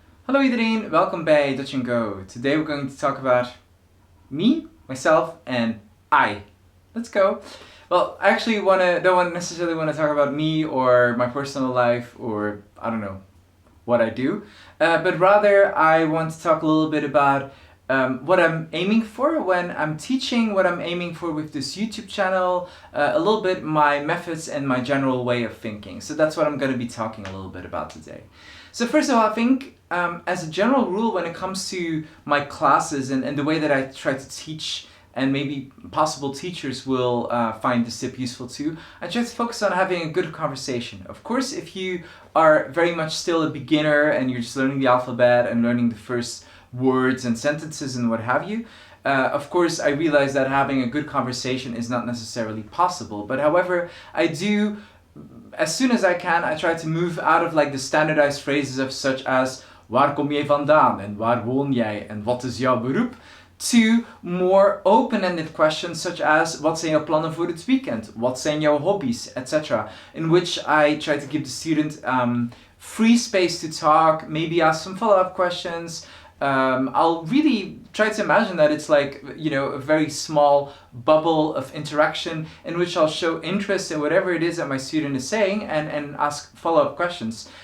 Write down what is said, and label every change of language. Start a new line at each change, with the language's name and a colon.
Dutch: Hallo iedereen, welkom bij Dutch&Go.
English: Today we're going to talk about me, myself, and I. Let's go. Well, I actually don't necessarily want to talk about me or my personal life or I don't know what I do, but rather I want to talk a little bit about what I'm aiming for when I'm teaching, what I'm aiming for with this YouTube channel, a little bit my methods and my general way of thinking. So that's what I'm going to be talking a little bit about today. So first of all, I think as a general rule when it comes to my classes and the way that I try to teach, and maybe possible teachers will find this tip useful too, I try to focus on having a good conversation. Of course, if you are very much still a beginner and you're just learning the alphabet and learning the first words and sentences and what have you, of course I realize that having a good conversation is not necessarily possible. But however, I do, as soon as I can, I try to move out of like the standardized phrases of such as
Dutch: waar kom jij vandaan en waar woon jij en wat is jouw beroep,
English: to more open-ended questions such as
Dutch: wat zijn jouw plannen voor het weekend, wat zijn jouw hobbies,
English: etc. In which I try to give the student free space to talk, maybe ask some follow-up questions. I'll really try to imagine that it's like, you know, a very small bubble of interaction in which I'll show interest in whatever it is that my student is saying and ask follow-up questions.